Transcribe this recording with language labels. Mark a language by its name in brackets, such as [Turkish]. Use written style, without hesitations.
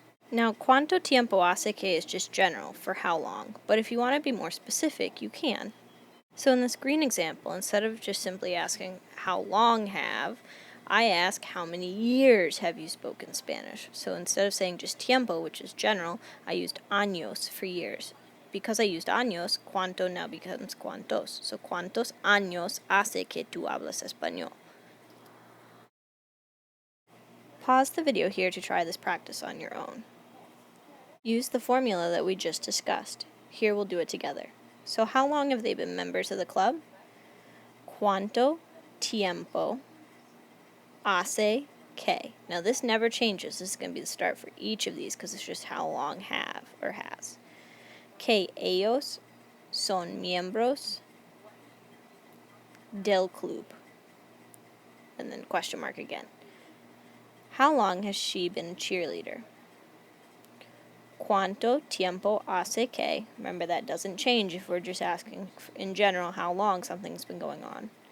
[English] Now, [Spanish] ¿Cuánto tiempo hace que [English] is just general for how long, but if you want to be more specific, you can. So in this green example, instead of just simply asking how long have, I ask how many years have you spoken Spanish. So instead of saying just tiempo, which is general, I used años for years. Because I used años, cuánto now becomes cuántos. So [Spanish] cuántos años hace que tú hablas español. [English] Pause the video here to try this practice on your own. Use the formula that we just discussed. Here we'll do it together. So how long have they been members of the club? [Spanish] ¿Cuánto tiempo hace que? [English] Now this never changes. This is going to be the start for each of these because it's just how long have or has. [Spanish] Que ellos son miembros del club. [English] And then question mark again. How long has she been a cheerleader? [Spanish] ¿Cuánto tiempo hace que? [English] Remember, that doesn't change if we're just asking in general how long something's been going on.